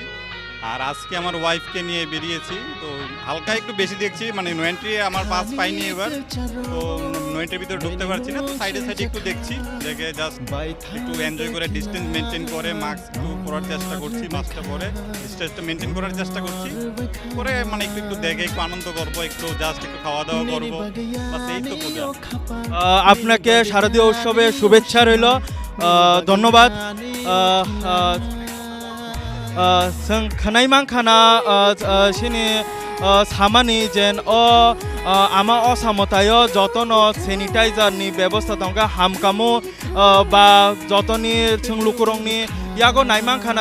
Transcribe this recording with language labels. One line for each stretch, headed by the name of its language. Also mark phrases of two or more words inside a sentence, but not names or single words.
Bangla: আর আজকে আমার ওয়াইফকে নিয়ে বেরিয়েছি, তো হালকা একটু বেশি দেখছি, মানে
English: no entry
Bangla: আমার পাস পাইনি এবার, তো
English: no entry
Bangla: ভিতরে ঢুকতে পারছি না, তো সাইডে সাইডে একটু দেখছি, দেখে জাস্ট একটু এনজয় করে
English: distance maintain
Bangla: করে মাস্ক একটু পরার চেষ্টা করছি, মাস্কটা পরে ডিস্টেন্সটা মেনটেন করার চেষ্টা করছি, পরে মানে একটু একটু দেখে একটু আনন্দ করবো, একটু জাস্ট একটু খাওয়া দাওয়া করবো, বাস এই তো পূজা। আপনাকে শারদীয় উৎসবে শুভেচ্ছা রইল, ধন্যবাদ।
Bodo: जों खोनाय मांखाना सिनि सामानि जेन आमा Ossa Mwtai जतन सेनिटाइजार नि व्यवस्था दंगा हामकामु बा जतनी जों लुकुरंनि यागो नायमांखाना